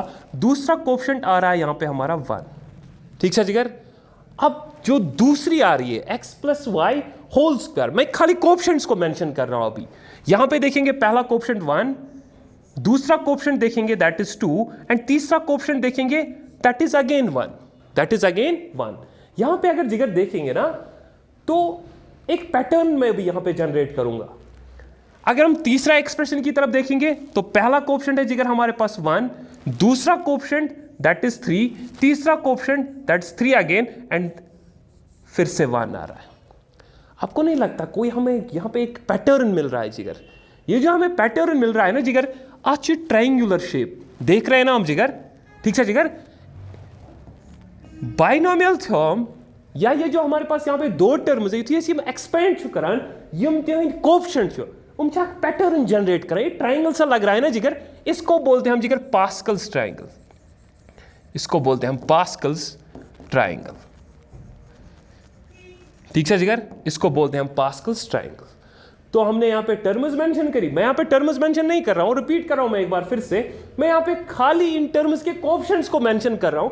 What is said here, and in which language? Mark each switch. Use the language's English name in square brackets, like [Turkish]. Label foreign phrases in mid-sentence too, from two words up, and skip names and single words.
[Hindi] दूसरा कोएफिशिएंट आ रहा है यहां पे हमारा 1, ठीक है जिगर। अब जो दूसरी आ रही है [English] x plus y whole square, [Hindi] मैं खाली कोएफिशिएंट्स को मेंशन कर रहा हूं अभी। यहां पे देखेंगे पहला कोएफिशिएंट 1, दूसरा कोएफिशिएंट देखेंगे [English] that is [Hindi] 2, एंड तीसरा कोएफिशिएंट देखेंगे [English] that is again [Hindi] 1, [English] that is again [Hindi] 1। यहां पे अगर जिगर देखेंगे ना, तो एक पैटर्न में भी यहां पे जनरेट करूंगा। अगर हम तीसरा एक्सप्रेशन की तरफ देखेंगे, तो पहला कोएफिशिएंट है जिगर हमारे पास 1, दूसरा कोएफिशिएंट [English] that is [Hindi] 3, तीसरा कोएफिशिएंट [English] that is [Hindi] 3 अगेन, एंड फिर से 1 आ रहा है। आपको नहीं लगता कोई हमें यहां पे एक पैटर्न मिल रहा है जिगर? ये जो हमें पैटर्न मिल रहा है ना जिगर, आज [English] triangular shape [Hindi] देख रहे हैं ना हम जिगर, ठीक है जिगर। बाइनोमियल थ्योरम या ये जो हमारे पास यहाँ पे 2 टर्म्स है, ये एक्सपेंड [Kashmiri] करान, यम [Hindi] कोएफिशिएंट पैटर्न जनरेट करें। ट्रायंगल सा लग रहा है ना जिगर, इसको बोलते हैं हम जिगर [English] Pascal's triangle, [Hindi] इसको बोलते हैं हम [English] Pascal's triangle, [Hindi] ठीक है जिगर, इसको बोलते हैं हम [English] Pascal's triangle. [Hindi] तो हमने यहाँ पे टर्म्स मेंशन करी, मैं यहाँ पे टर्म्स मेंशन नहीं कर रहा हूँ, रिपीट कर रहा हूँ मैं एक बार फिर से, मैं यहाँ पे खाली इन टर्म्स के कोएफिशिएंट्स को मेंशन कर रहा हूँ।